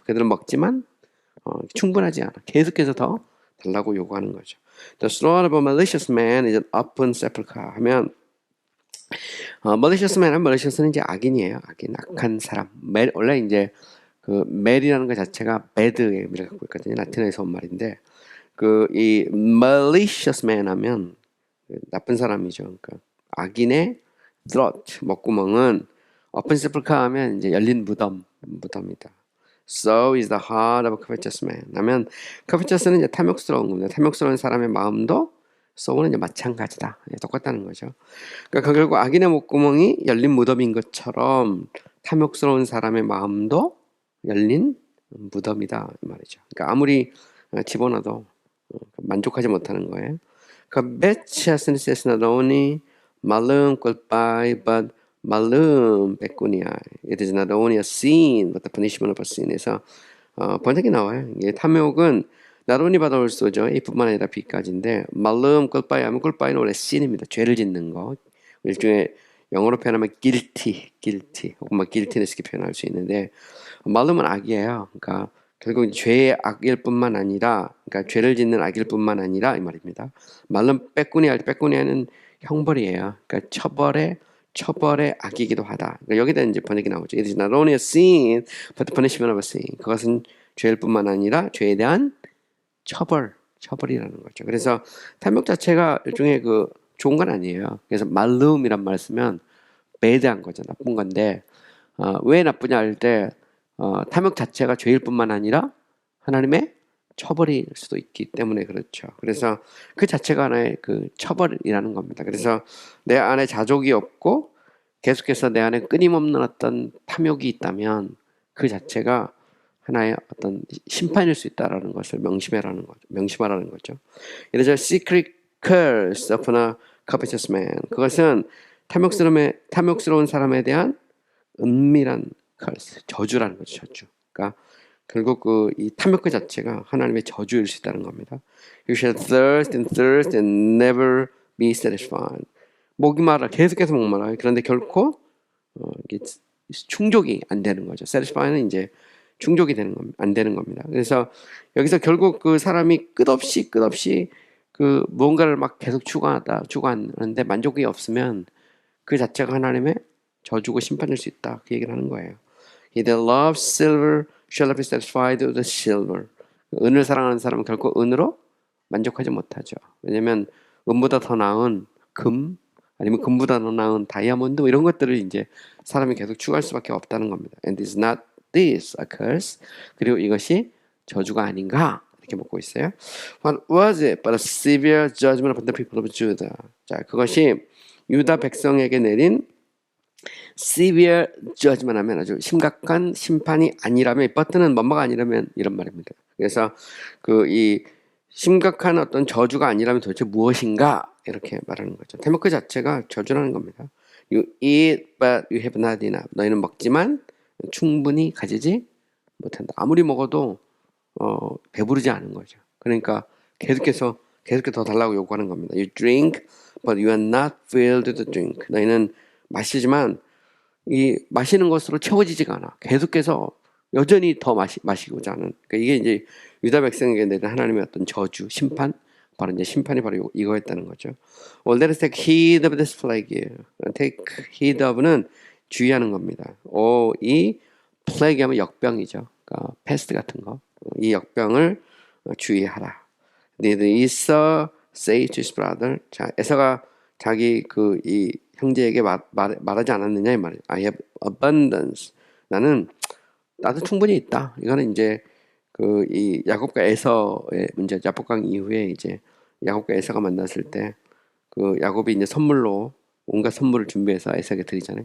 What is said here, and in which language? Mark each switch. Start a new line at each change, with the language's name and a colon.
Korean: 그들은 먹지만 충분하지 않아. 계속해서 더 달라고 요구하는 거죠.
English: The throat of a malicious man is an open sepulchre 하면 malicious man은 malicious는
Korean: 이제 악인이에요. 악인, 악한 사람. 원래 이제 그 mal이라는 것 자체가 bad의 의미를 갖고 있거든요. 라틴어에서 온 말인데 그 이 malicious man 하면 나쁜 사람이죠. 그러니까 악인의 throat 목구멍은 open sepulchre 하면 이제 열린 무덤이다.
English: So is the heart of a covetous man.
Korean: 하면 covetous는 이제 탐욕스러운 겁니다. 탐욕스러운 사람의 마음도 so는 이제 마찬가지다. 똑같다는 거죠. 그러니까 결국 악인의 목구멍이 열린 무덤인 것처럼 탐욕스러운 사람의 마음도 열린 무덤이다 이 말이죠. 그러니까 아무리 집어넣어도 만족하지 못하는 거예요.
English: Covetousness is not only malum culpae, but malum pecuniae. It is not only a sin, but the punishment of a sin에서
Korean: 번역이 나와요. 이게 탐욕은 not only 받아올 수죠. 이뿐만 아니라 B까지인데 malum culpae 하면 culpae는 원래 sin입니다. 죄를 짓는 거. 일종의 영어로 표현하면 guilty 혹은 막 guiltiness 이렇게 표현할 수 있는데 malum은 악이에요. 그러니까 결국 죄의 악일 뿐만 아니라, 그러니까 죄를 짓는 악일 뿐만 아니라 이 말입니다. 말은 빼꾸니아는 형벌이에요. 그러니까 처벌의 악이기도 하다. 그러니까 여기다 이제 번역이 나오죠.
English: It is not only a sin, but the punishment of a sin.
Korean: 그것은 죄일 뿐만 아니라 죄에 대한 처벌이라는 거죠. 그래서 탐욕 자체가 일종의 그 좋은 건 아니에요. 그래서 말름이란 말을 쓰면 배드한 거죠. 나쁜 건데 왜 나쁘냐 할 때 탐욕 자체가 죄일 뿐만 아니라 하나님의 처벌일 수도 있기 때문에 그렇죠. 그래서 그 자체가 하나의 그 처벌이라는 겁니다. 그래서 내 안에 자족이 없고 계속해서 내 안에 끊임없는 어떤 탐욕이 있다면 그 자체가 하나의 어떤 심판일 수 있다라는 것을 명심하라는 거죠. 이래서
English: secret curse upon a covetous man.
Korean: 그것은 탐욕스러운 사람에 대한 은밀한 curse, 저주라는 거죠. 저주. 그러니까 결국 이 탐욕 그 자체가 하나님의 저주일 수 있다는 겁니다.
English: You shall thirst and never be satisfied.
Korean: 목이 마라, 계속해서 목마라. 그런데 결코 이게 충족이 안 되는 거죠. satisfy는 이제 충족이 안 되는 겁니다. 그래서 여기서 결국 그 사람이 끝없이 그 무언가를 막 계속 추구하는데 만족이 없으면 그 자체가 하나님의 저주고 심판일 수 있다. 그 얘기를 하는 거예요.
English: He that loves silver shall not be satisfied with the silver.
Korean: 은을 사랑하는 사람은 결코 은으로 만족하지 못하죠. 왜냐하면 은보다 더 나은 금 아니면 금보다 더 나은 다이아몬드 이런 것들을 이제 사람이 계속 추구할 수밖에 없다는 겁니다.
English: And is not this a curse?
Korean: 그리고 이것이 저주가 아닌가? 이렇게 묻고 있어요.
English: What was it but a severe judgment upon the people of Judah?
Korean: 자, 그것이 유다 백성에게 내린 severe judgment 하면 아주 심각한 심판이 아니라면, but는 뭐뭐가 아니라면 이런 말입니다. 그래서 이 심각한 어떤 저주가 아니라면 도대체 무엇인가 이렇게 말하는 거죠. 탐욕 그 자체가 저주라는 겁니다.
English: You eat but you have not enough.
Korean: 너희는 먹지만 충분히 가지지 못한다. 아무리 먹어도 배부르지 않은 거죠. 그러니까 계속해서 더 달라고 요구하는 겁니다.
English: You drink but you are not filled to drink.
Korean: 너희는 마시지만 이 마시는 것으로 채워지지가 않아. 계속해서 여전히 더 마시고자 하는. 그러니까 이게 이제 유다 백성에게 내린 하나님의 어떤 저주, 심판, 바로 이제 심판이 바로 이거였다는 거죠.
English: Well, let us take heed of this plague.
Korean: Take heed of는 주의하는 겁니다. 이 plague 하면 역병이죠. 그러니까 패스트 같은 거. 이 역병을 주의하라.
English: Did Esau say to his brother?
Korean: 자, 에서가 자기 이 형제에게 말하지 않았느냐 이 말이에요.
English: I have abundance.
Korean: 나도 충분히 있다. 이거는 이제 이 야곱과 에서의 문제. 야복강 이후에 이제 야곱과 에서가 만났을 때 야곱이 이제 선물로 온갖 선물을 준비해서 에서에게 드리잖아요.